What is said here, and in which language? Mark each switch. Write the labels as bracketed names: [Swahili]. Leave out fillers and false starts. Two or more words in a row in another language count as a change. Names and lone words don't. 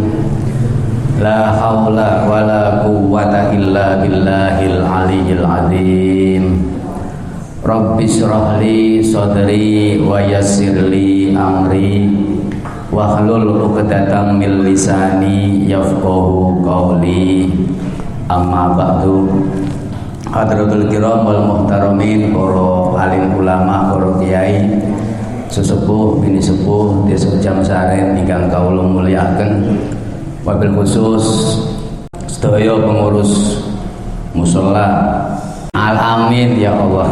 [Arabic] لا حول ولا قوة إلا بالله العلي العظيم. رب اشرح لي صدري ويسر لي أمري واحلل عقدة من لساني يفقهوا قولي. أما بعد. حضرة الكرام والمحترمين, [Javanese] para alim ulama, para kiai, sesepuh bini sepuh desa Jamsaren ingkang kawula mulyakaken, [Arabic] وبالخصوص [Javanese] sedaya pengurus mushola. [Arabic] آمين يا الله.